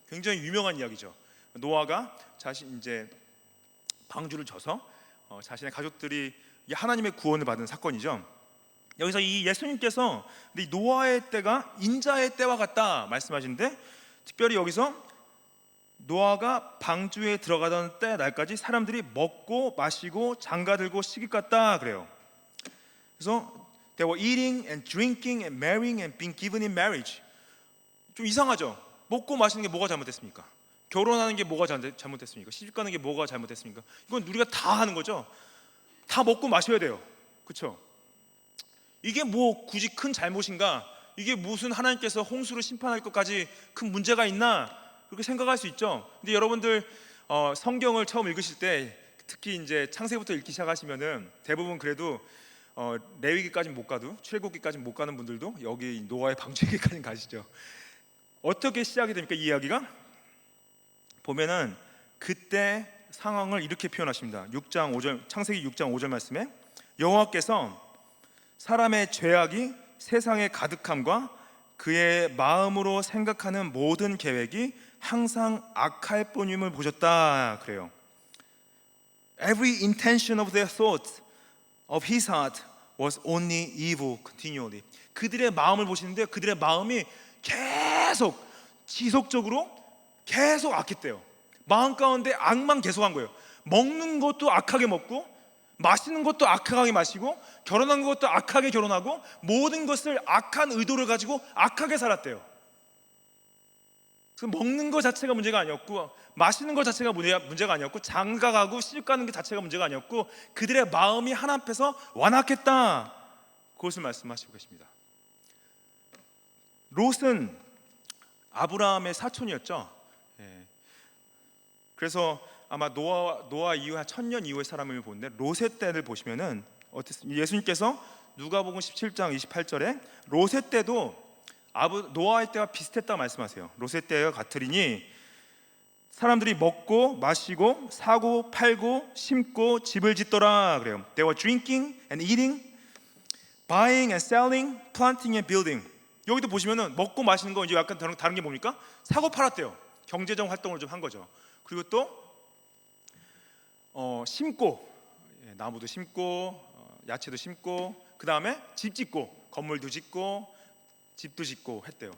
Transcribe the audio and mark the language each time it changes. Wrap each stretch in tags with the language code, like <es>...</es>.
<ko>굉장히 유명한 이야기죠. 노아가 자신 이제 방주를 져서 자신의 가족들이 하나님의 구원을 받은 사건이죠. 여기서 이 예수님께서 이 노아의 때가 인자의 때와 같다 말씀하시는데 특별히 여기서 노아가 방주에 들어가던 때 날까지 사람들이 먹고 마시고 장가들고 시집갔다 그래요. 그래서</ko> <en>they were eating and drinking and marrying and being given in marriage.</en> <ko>좀 이상하죠? 먹고 마시는 게 뭐가 잘못됐습니까? 결혼하는 게 뭐가 잘못됐습니까? 시집가는 게 뭐가 잘못됐습니까? 이건 우리가 다 하는 거죠. 다 먹고 마셔야 돼요. 그렇죠? 이게 뭐 굳이 큰 잘못인가? 이게 무슨 하나님께서 홍수를 심판할 것까지 큰 문제가 있나? 그렇게 생각할 수 있죠. 근데 여러분들 성경을 처음 읽으실 때 특히 이제 창세부터 읽기 시작하시면은 대부분 그래도 레위기까지는 못 가도 출애굽기까지는 못 가는 분들도 여기 노아의 방주기까지는 가시죠. 어떻게 시작이 됩니까? 이 이야기가 보면은 그때 상황을 이렇게 표현하십니다. 6장 5절 창세기 6장 5절 말씀에 여호와께서 사람의 죄악이 세상에 가득함과 그의 마음으로 생각하는 모든 계획이 항상 악할 뿐임을 보셨다 그래요.</ko> <en>Every intention of their thoughts of his heart was only evil continually.</en> <ko>그들의 마음을 보시는데 그들의 마음이 계속 지속적으로 계속 악했대요. 마음 가운데 악만 계속한 거예요. 먹는 것도 악하게 먹고 마시는 것도 악하게 마시고 결혼한 것도 악하게 결혼하고 모든 것을 악한 의도를 가지고 악하게 살았대요. 그래서 먹는 것 자체가 문제가 아니었고 마시는 것 자체가 문제가 아니었고 장가가고 시집가는 게 자체가 문제가 아니었고 그들의 마음이 하나님 앞에서 완악했다. 그것을 말씀하시고 계십니다. 롯은 아브라함의 사촌이었죠. 그래서 아마 노아 이후 한 1000년 이후의 사람을 보는데 롯의 때를 보시면은 예수님께서 누가복음 17장 28절에 롯의 때도 노아의 때와 비슷했다고 말씀하세요. 롯의 때와 같으리니 사람들이 먹고 마시고 사고 팔고 심고 집을 짓더라 그래요.</ko> <en>They were drinking and eating, buying and selling, planting and building.</en> <ko>여기도 보시면은 먹고 마시는 거 이제 약간 다른 게 뭡니까? 사고 팔았대요. 경제적 활동을 좀 한 거죠. 그리고 또 심고, 나무도 심고 야채도 심고, 그 다음에 집 짓고 건물도 짓고 집도 짓고 했대요.</ko>